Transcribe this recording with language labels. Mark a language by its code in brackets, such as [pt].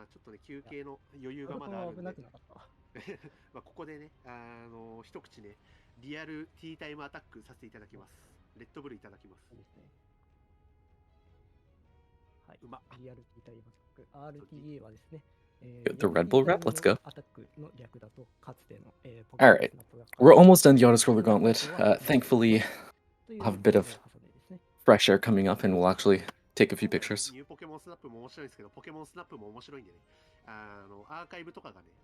[ja] とね、休憩の余裕がまだあるんで、まあここでね、一口ね、リアルティータイムアタックさせていただきます。レッドブルいただきます。はい。うま。リアルティータイムアタック。 RTA はですね、 [en] The Red Bull rep, let's go. [ja] アタックの略だと、かつての、 [en] All right, we're almost done the autoscroller gauntlet. Thankfully, I'll have a bit of fresh air coming up, and we'll actually take a few pictures. [ja] ニューポケモンスナップも面白いんですけど、ポケモンスナップも面白いんでね、アーカイブとかがね、